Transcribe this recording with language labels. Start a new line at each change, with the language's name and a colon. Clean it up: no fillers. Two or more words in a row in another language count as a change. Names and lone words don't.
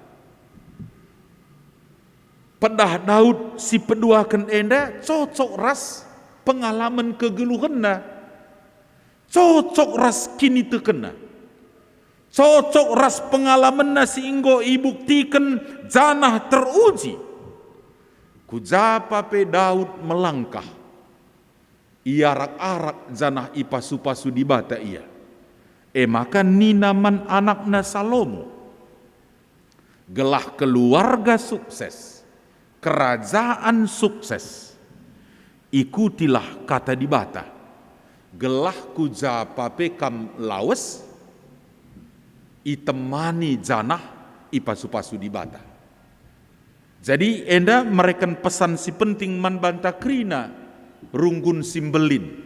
Batak Karo: Pedah Daud si peduakan enda cocok ras pengalaman kegeluhanna, cocok ras kini tekena, cocok ras pengalaman si inggo ibuktikan janah teruji. Kujapa pe Daud melangkah, iarak-arak janah ipasu-pasu di bata ia. Maka ninaman anakna Salomo, gelah keluarga sukses, kerajaan sukses, ikutilah kata di bata, gelah kujapa pekam lawas, itemani janah ipasu-pasu di bata. Jadi enda mereken pesan si penting man banta krina runggun simbelin.